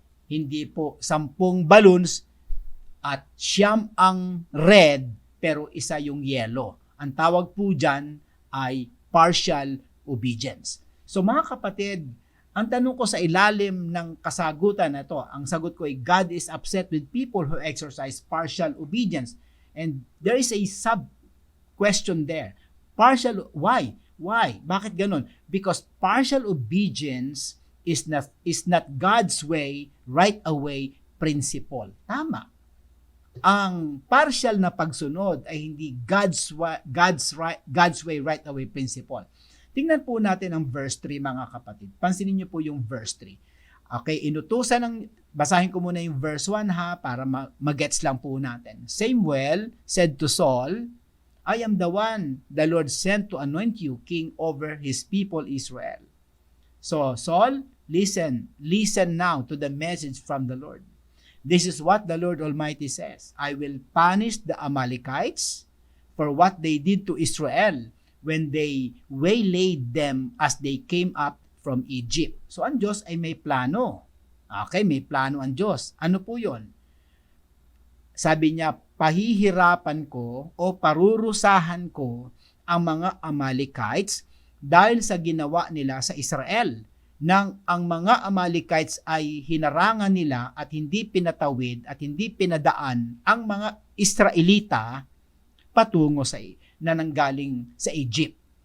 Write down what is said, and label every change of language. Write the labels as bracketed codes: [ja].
[tl] Hindi po 10 balloons at 9 ang red pero isa yung yellow. Ang tawag po dyan ay [en] partial obedience. [tl] So mga kapatid, ang tanong ko sa ilalim ng kasagutan na ito, ang sagot ko ay [en] God is upset with people who exercise partial obedience. And there is a sub-question there. Partial, why? Why? [tl] Bakit ganun? [en] Because partial obedience is not God's way, right away principle. [tl] Tama. Ang partial na pagsunod ay hindi [en] God's way, right away principle. [tl] Tingnan po natin ang verse 3 mga kapatid. Pansinin niyo po yung verse 3. Okay, inutusan ng, basahin ko muna yung verse 1 ha, para magets lang po natin. [en] Samuel said to Saul, I am the one the Lord sent to anoint you king over his people Israel. So, Saul, listen now to the message from the Lord. This is what the Lord Almighty says. I will punish the Amalekites for what they did to Israel when they waylaid them as they came up from Egypt. [tl] So, ang Diyos ay may plano. Okay, may plano ang Diyos. Ano po yun? Sabi niya, pahihirapan ko o parurusahan ko ang mga Amalekites dahil sa ginawa nila sa Israel. Nang ang mga Amalekites ay hinarangan nila at hindi pinatawid at hindi pinadaan ang mga Israelita patungo na nanggaling sa Egypt.